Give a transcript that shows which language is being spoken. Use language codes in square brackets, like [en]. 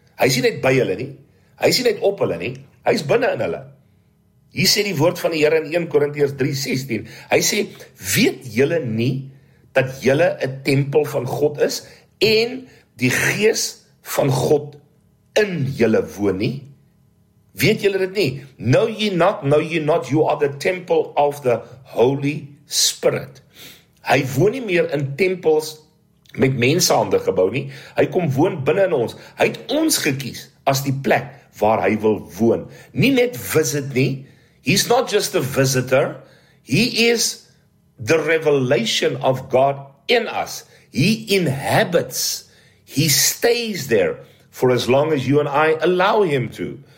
[af] Hy is nie net by hulle nie. Hy is nie net op hulle nie. Hy is binne in hulle. Hier sê die woord van die Here in 1 Korintiërs 3:16. Hy sê, weet julle nie dat julle 'n tempel van God is en die Gees van God in julle woon nie? Weet julle dit nie? [en] Know ye not, you are the temple of the Holy Spirit. [af] Hy woon nie meer in tempels met mensehande gebou nie. Hy kom woon binne in ons. Hy het ons gekies as die plek waar hy wil woon. Nie net visit nie. [en] He's not just a visitor. He is the revelation of God in us. He inhabits. He stays there for as long as you and I allow him to.